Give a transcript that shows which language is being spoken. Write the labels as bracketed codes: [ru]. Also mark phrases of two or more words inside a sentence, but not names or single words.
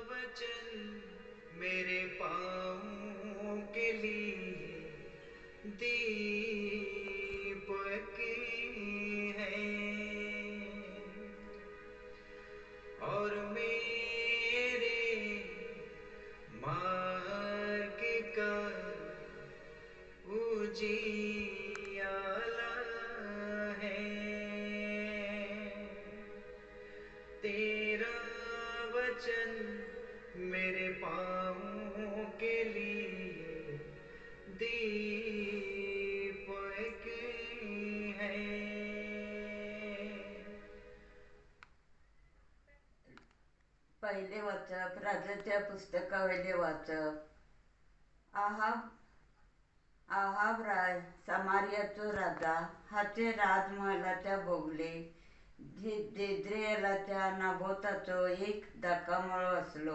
[hi] वचन मेरे पाँव के लिए दीपक हैं और मेरे मार्ग का उजियाला है। तेरा वचन मेरे पाँव के लिए दीपक है। [kok] पहिले वाचप राजाच्या पुस्तकावले वाचप. आहाब राय समारियाचो राजा हाचे राजमहालाच्या भोगले जेज्रेएलाच्या नाबोताचो एक दाखामळो असलो.